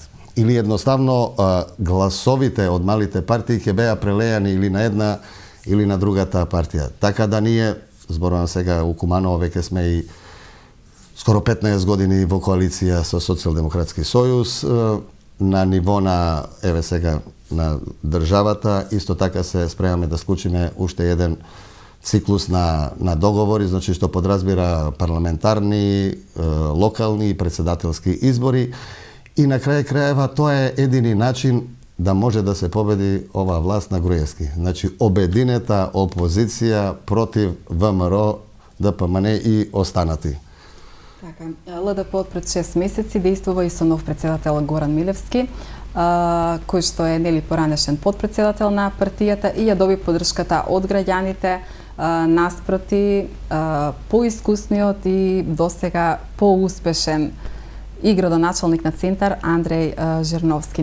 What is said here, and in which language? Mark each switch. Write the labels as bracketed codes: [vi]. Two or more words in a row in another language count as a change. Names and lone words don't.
[mk] Или едноставно гласовите од малите партии ќе беа прелејани или на една или на другата партија. Така да ние, зборувам сега у Куманово, веќе сме и скоро 15 години во коалиција со Социјалдемократски сојуз, на ниво на, еве сега, на државата, исто така се спремаме да склучиме уште еден циклус на договори, значи што подразбира парламентарни, локални и предсједатељски избори. [sr] I na kraju krajeva to je jedini način da može da se pobedi ova vlast na Gruevski. [mk] Значи обединета опозиција против ВМРО, ДПМН и останати. Така, ЛДП пред 6 месеци действува и со нов председател Горан Милевски, кој што е нели поранешен подпредседател на партијата и ја доби поддршката од граѓаните наспроти поискусниот и досега поуспешен и градоначалник на Центар Андреј Жирновски.